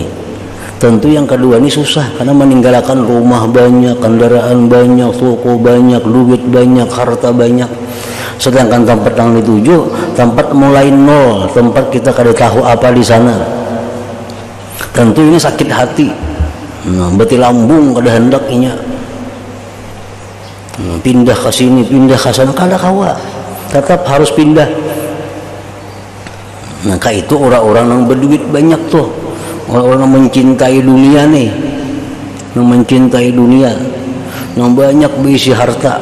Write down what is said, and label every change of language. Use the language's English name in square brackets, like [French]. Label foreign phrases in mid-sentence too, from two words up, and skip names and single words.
[Banjar] Tentu yang kedua ini susah karena meninggalkan rumah banyak, kendaraan banyak, toko banyak, duit banyak, harta banyak. Sedangkan tempat yang dituju tempat mulai nol, tempat kita kada tahu apa di sana. Tentu ini sakit hati. Nah, beti lambung kada hendak inya. Pindah ke sini, pindah ke sana kada kawa. Tetap harus pindah. Nah, itu orang-orang yang berduit banyak tuh. Orang-orang yang mencintai dunia nih, yang mencintai dunia, yang banyak berisi harta.